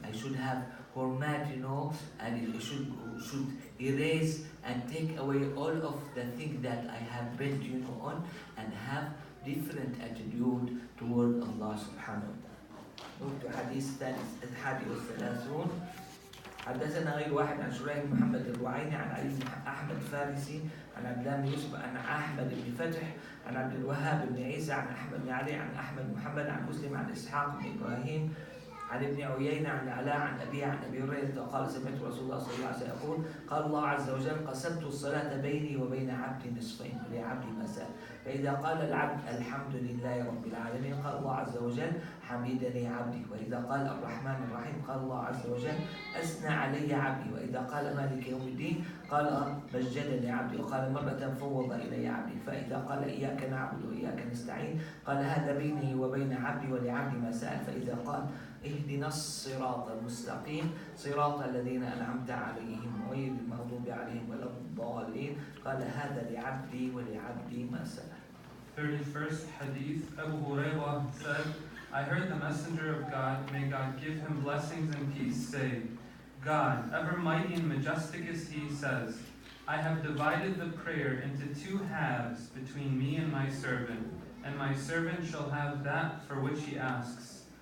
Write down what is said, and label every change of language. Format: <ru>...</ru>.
<en>I should have format, and it should erase and take away all of the things that I have built, on, and have different attitude toward Allah subhanahu wa ta'ala. Move to Hadith</en> <ar>الحادي والثلاثون. حدثنا غير واحد عن شريح محمد الوعيني عن علي بن أحمد الفارسي عن عبد الله بن يوسف عن أحمد بن فتح عن عبد الوهاب بن عيسى عن أحمد بن علي عن أحمد محمد عن مسلم عن إسحاق بن إبراهيم عن ابن عيينة عن العلاء عن أبيه عن أبي هريرة قال سمعت رسول الله صلى الله عليه وسلم يقول قال الله عز وجل قسمت الصلاة بيني وبين عبدي نصفين ولعبدي ما سأل فإذا قال العبد الحمد لله رب العالمين قال الله عز وجل حمدني عبدي وإذا قال الرحمن الرحيم قال الله عز وجل أثنى علي عبدي وإذا قال مالك يوم الدين قال مجدني عبدي وقال مرة فوض إلي عبدي فإذا قال إياك نعبد وإياك نستعين قال هذا بيني وبين عبدي ولعبدي ما سأل فإذا قال اهدنا الصراط المستقيم صراط الذين أنعمت عليهم غير المغضوب عليهم ولا الضالين قال هذا لعبدي ولعبدي ما سأل.</ar> <en>31st Hadith, Abu Hurairah said, I heard the Messenger of God, may God give him blessings and peace, say, God, ever mighty and majestic is He, says, I have divided the prayer into two halves between me and my servant, and my servant shall have that for which he asks.</en>